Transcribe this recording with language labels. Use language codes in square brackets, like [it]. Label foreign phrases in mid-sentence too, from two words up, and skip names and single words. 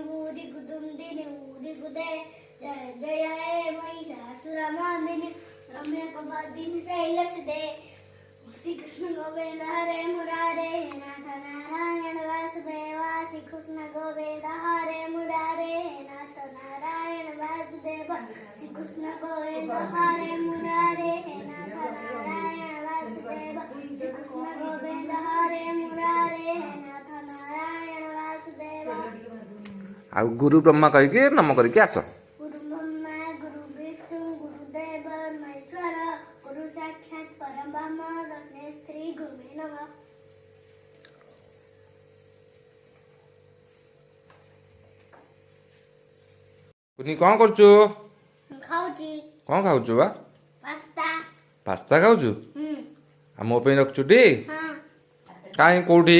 [sa] ऊरि कुदुम्बिनि ऊरि कुदे जय जय हे महिषासुरमर्दिनि रम्यकवदिनि शैलसुते श्री कृष्ण गोविंद हरे मुरारे नाथ नारायण वासुदेव श्री कृष्ण गोविंद हरे मुरारे नाथ नारायण वासुदेव श्री कृष्ण गोविंद हरे मुरारे नाथ नारायण वासुदेव श्री कृष्ण गोविंद हरे मुरारे नाथ नारायण वासुदेव [or] ଆଉ ଗୁରୁ ବ୍ରହ୍ମା କହିକି ନମ କରିକି ଆସ [sa] गुरु ब्रह्मा गुरु विष्णु गुरुदेव महेश्वर गुरु साक्षात् परब्रह्म तस्मै श्री गुरुवे नमः [or] କୁନି କ'ଣ କରୁଛୁ ଖାଉଛି କ'ଣ ଖାଉଛୁ ବା ପାସ୍ତା ପାସ୍ତା ଖାଉଛୁ ଆଉ ମୋ ପାଇଁ ରଖୁଛୁ ଟି ହଁ କାହିଁ କୋଉଠି